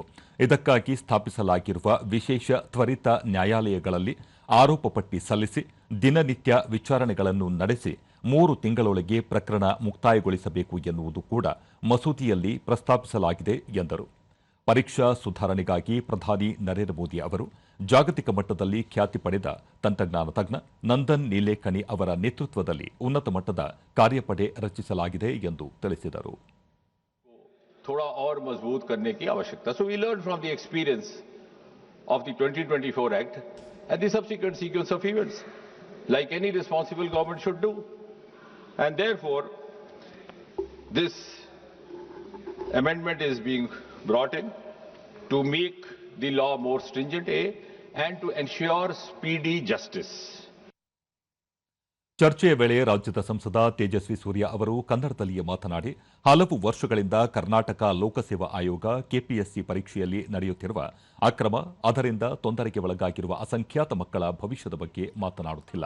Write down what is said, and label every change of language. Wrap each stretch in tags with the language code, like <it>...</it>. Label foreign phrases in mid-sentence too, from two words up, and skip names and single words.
<kn>ಇದಕ್ಕಾಗಿ ಸ್ಥಾಪಿಸಲಾಗಿರುವ ವಿಶೇಷ ತ್ವರಿತ ನ್ಯಾಯಾಲಯಗಳಲ್ಲಿ ಆರೋಪ ಪಟ್ಟಿ ಸಲ್ಲಿಸಿ ದಿನನಿತ್ಯ ವಿಚಾರಣೆಗಳನ್ನು ನಡೆಸಿ 3 ತಿಂಗಳೊಳಗೆ ಪ್ರಕರಣ ಮುಕ್ತಾಯಗೊಳಿಸಬೇಕು ಎನ್ನುವುದು ಕೂಡ ಮಸೂದೆಯಲ್ಲಿ ಪ್ರಸ್ತಾಪಿಸಲಾಗಿದೆ ಎಂದರು. ಪರೀಕ್ಷಾ ಸುಧಾರಣೆಗಾಗಿ ಪ್ರಧಾನಿ ನರೇಂದ್ರ ಮೋದಿ ಅವರು ಜಾಗತಿಕ ಮಟ್ಟದಲ್ಲಿ ಖ್ಯಾತಿ ಪಡೆದ ತಂತ್ರಜ್ಞಾನ ತಜ್ಞ ನಂದನ್ ನೀಲೇಕಣಿ ಅವರ ನೇತೃತ್ವದಲ್ಲಿ ಉನ್ನತ ಮಟ್ಟದ ಕಾರ್ಯಪಡೆ ರಚಿಸಲಾಗಿದೆ ಎಂದು ತಿಳಿಸಿದರು.</kn> <hi>थोड़ा और मजबूत करने की आवश्यकता.</hi> <en>So we learned from the experience of the 2024 Act and the subsequent sequence of events, like any responsible government should do. And therefore, this amendment is being brought in to make the law more stringent, and to ensure speedy justice.</en> <kn>ಚರ್ಚೆಯ ವೇಳೆ ರಾಜ್ಯದ ಸಂಸದ ತೇಜಸ್ವಿ ಸೂರ್ಯ ಅವರು ಕನ್ನಡದಲ್ಲಿಯೇ ಮಾತನಾಡಿ, ಹಲವು ವರ್ಷಗಳಿಂದ ಕರ್ನಾಟಕ ಲೋಕಸೇವಾ ಆಯೋಗ ಕೆಪಿಎಸ್ಸಿ ಪರೀಕ್ಷೆಯಲ್ಲಿ ನಡೆಯುತ್ತಿರುವ ಅಕ್ರಮ, ಅದರಿಂದ ತೊಂದರೆಗೆ ಒಳಗಾಗಿರುವ ಅಸಂಖ್ಯಾತ ಮಕ್ಕಳ ಭವಿಷ್ಯದ ಬಗ್ಗೆ ಮಾತನಾಡುತ್ತಿಲ್ಲ.</kn>